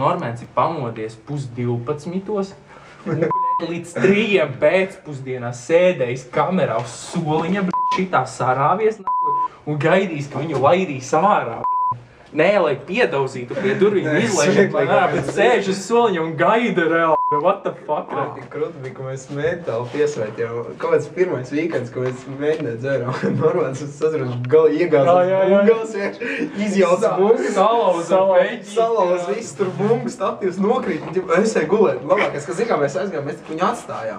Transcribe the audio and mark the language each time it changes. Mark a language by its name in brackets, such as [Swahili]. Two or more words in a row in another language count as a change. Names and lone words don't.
[Latvian] Normēns ir pamodies 11:30 un līdz 3 pēcpusdienā sēdējis kamerā uz soliņa, šitā sarāvies un gaidīs, ka viņu laidīs ārā. Nē, lai piedauzītu pie durvīm izlaižam, bet sēž uz soliņa un gaida reāli. [English] What the fuck? [Latvian] Tik krūti bija, ka mēs mentāli piesvētījām. Kaut kāds pirmais weekends, ko mēs mēģināt dzērām. Normāls, es sazinu, iegāzās izjauca bungas. Salauz viss tur bungas, statīvs nokrīt. Es eju gulēt. Labākais, ka zin kā mēs aizgājām, mēs viņu atstājām.